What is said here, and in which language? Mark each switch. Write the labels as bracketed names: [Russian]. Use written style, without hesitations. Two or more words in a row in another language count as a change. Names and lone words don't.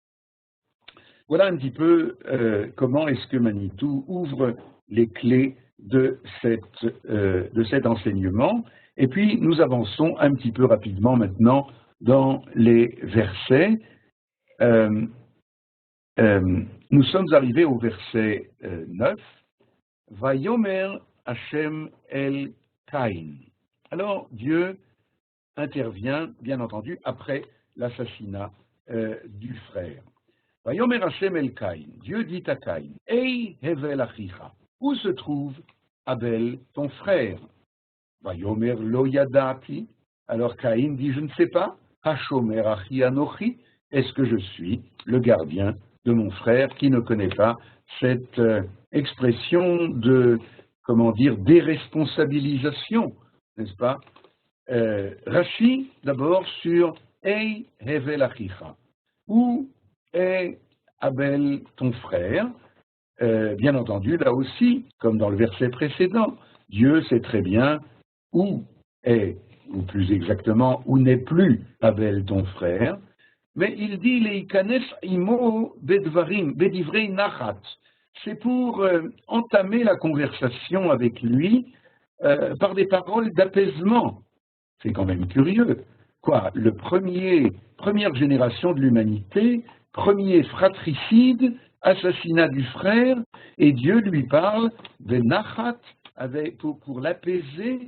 [French] Voilà un petit peu comment est-ce que Manitou ouvre les clés de cet enseignement. Et puis, nous avançons un petit peu rapidement maintenant dans les versets. Nous sommes arrivés au verset 9. [Hebrew] ויאמר השם אל קין. [French] Alors, Dieu intervient, bien entendu, après l'assassinat du frère. [Hebrew] ויאמר השם אל קין. [French] Dieu dit à Caïn, [Hebrew] אי הבל אחיך. [French] Où se trouve Abel, ton frère? [Hebrew] ויאמר לא ידעתי. [French] Alors Caïn dit, je ne sais pas. [Hebrew] השומר אחי אנכי. [French] Est-ce que je suis le gardien de mon frère qui ne connaît pas cette expression de, comment dire, déresponsabilisation, n'est-ce pas? Rashi, d'abord, sur [Hebrew] אי הבל אחיך. [French] Où est Abel, ton frère? Bien entendu, là aussi, comme dans le verset précédent, Dieu sait très bien où est, ou plus exactement, où n'est plus Abel, ton frère, mais il dit [Hebrew] ליכנס עמו בדברים, בדברי נחת. [French] C'est pour entamer la conversation avec lui par des paroles d'apaisement. C'est quand même curieux. Quoi, première génération de l'humanité, premier fratricide, assassinat du frère, et Dieu lui parle de nachat pour l'apaiser.